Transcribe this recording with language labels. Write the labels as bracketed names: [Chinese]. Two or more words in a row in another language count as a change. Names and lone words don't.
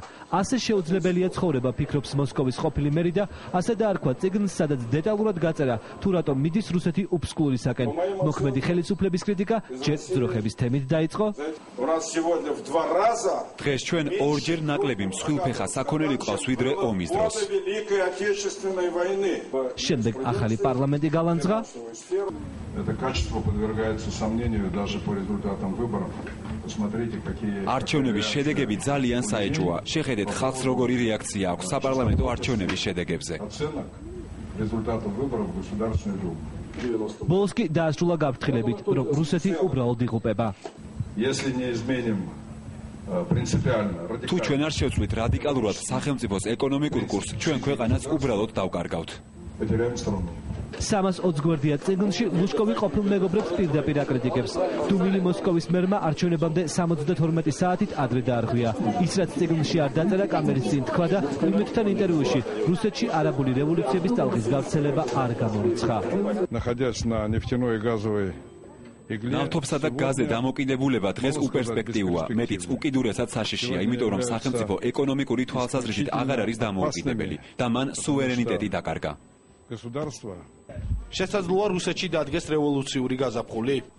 [Georgian] ასე შეუძლებელია ცხოვრება, ფიქრობს მოსკოვის ყოფილი მერი და ასე დაარქვა ციგნს, სადაც დეტალურად გაწერა, თუ რატომ მიდის რუსეთი უფსკულურისაკენ. მოქმედი ხელისუფლების კრიტიკა ჯერ ძროხების თემით დაიწყო. დღეს ჩვენ ორჯერ ნაკლები მსხვილფეხა საქონელი ყავს ვიდრე ომის დროს. შემდეგ ახალი პარლამენტი გალანძღა. [Russian] сомнению даже по результатам выборов. Посмотрите, какие [Georgian] არჩევნების შედეგები ძალიან საეჭვოა. შეხედეთ ხალხს როგორი რეაქცია აქვს საპარლამენტო არჩევნების შედეგებზე. [Russian] результатов выборов в Государственную Думу. [Georgian] ბოლოს კი დაასრულა გაფრთხილებით, რომ რუსეთი უბრალოდ იღუპება. [Russian] Если не изменим принципиально, [Georgian] თუ ჩვენ არ შევწყვით რადიკალურად სახელმწიფოს ეკონომიკურ კურსს, ჩვენ ქვეყანას უბრალოდ დავკარგავთ. [Russian] потеряем страну. [Georgian] 320 გვერდია ციგნში ლუშკოვი ყოფილ მეგობრებს პირდაპირ აკრიტიკებს. დუმილი მოსკოვის მერმა არჩევნებამდე 72 საათით ადრე დაარღვია. ის რაც ციგნში არ დაწერა, კამერის წინ თქვა და იმედთან ინტერვიუში რუსეთში არაბული რევოლუციების ტალღის გავრცელება არ გამორიცხა. [Russian] находясь на нефтяной и газовой [Georgian] ნავთობსა და გაზზე დამოკიდებულება დღეს უპერსპექტივოა, მეტიც უკიდურესად საშიშია, იმიტომ რომ სახელმწიფო ეკონომიკური თვალსაზრისით აღარ არის დამოუკიდებელი და მან სუვერენიტეტი დაკარგა. შესაძლოა რუსეთში დადგეს რევოლუციური გაზაფხული?